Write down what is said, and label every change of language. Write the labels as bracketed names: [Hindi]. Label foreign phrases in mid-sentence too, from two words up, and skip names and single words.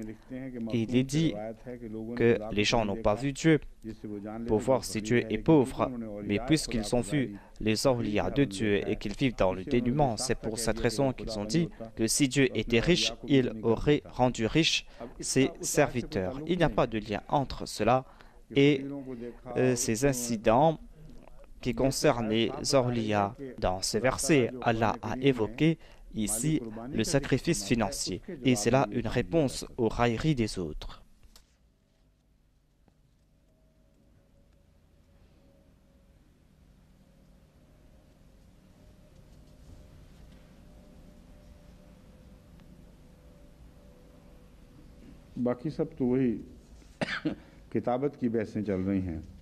[French] Il est dit que les gens n'ont pas vu Dieu pour voir si Dieu est pauvre, mais puisqu'ils ont vu les awliya de Dieu et qu'ils vivent dans le dénuement, c'est pour cette raison qu'ils ont dit que si Dieu était riche, il aurait rendu riches ses serviteurs. Il n'y a pas de lien entre cela et ces incidents qui concerne les awliya. Dans ces versets, Allah a évoqué ici le sacrifice financier. Et c'est là une réponse aux railleries des autres. [Urdu] باقی سب تو وہی کتابت کی بحثیں چل رہی ہیں.